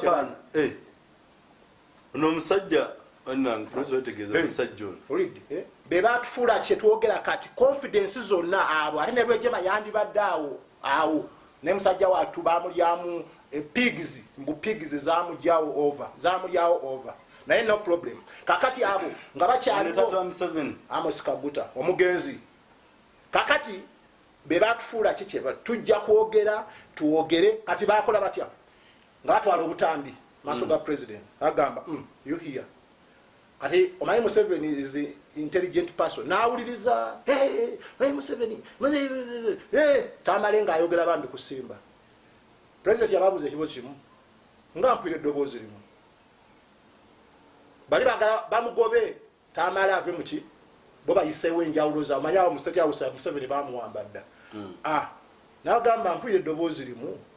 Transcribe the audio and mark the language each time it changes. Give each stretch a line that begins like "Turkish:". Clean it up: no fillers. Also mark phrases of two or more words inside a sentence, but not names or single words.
Ganda: ono omusajja onang president omusajja ono be batufuula kye twogera kati confidence zonna abo ate ne lwejema yandibadde awo ne musajja watu bamulyamu pigs mbu pigs zamulyawo over naye no problem kakati abo nga bakyaliwo Amos Kabuta omugenzi kakati be batufuula kiki tujja kwogera tuwogere kati bakola batya nga batwala obutambi maaso ga president agamba
English: you hear
Ganda: kati omanyi
English: Museveni is an intelligent person
Ganda: nawuliriza Museveni tamale nga ayogera bambi ku Simba president yababuza ekibo kimu nga mpwire eddoboozi limu bali bagala bamugobe tamale ave muki bo bayiseewo enjawulo za omanyi awo mu State House Museveni bamuwamba dda nagamba mpulira eddoboozi limu